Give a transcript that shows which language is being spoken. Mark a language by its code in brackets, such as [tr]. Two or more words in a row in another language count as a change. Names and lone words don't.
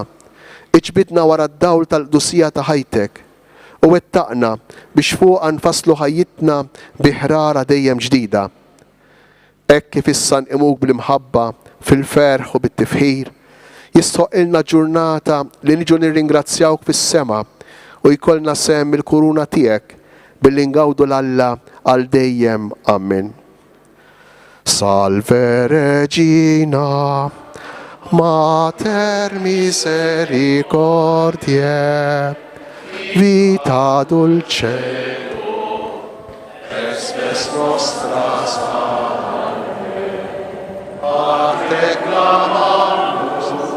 [mt] Iġbidna wara d-dawl tal-qdusija ta' ħajtek u wettaqna biex fuq nfasslu ħajjitna biħrara dejjem ġdida. Hekk kif issa nqimuk bl-imħabba fil-ferħ u bit-tifħir, jistħoqilna ġurnata li niġu nirringrazzjawk fis-sema u jkollna sehem il-kuruna tiegħek billi ngawdu l-Alla għal dejjem. Amen. [la] Salve Regina, Mater misericordiae, vita dulcedo, espes nostra salve, a te clamamus,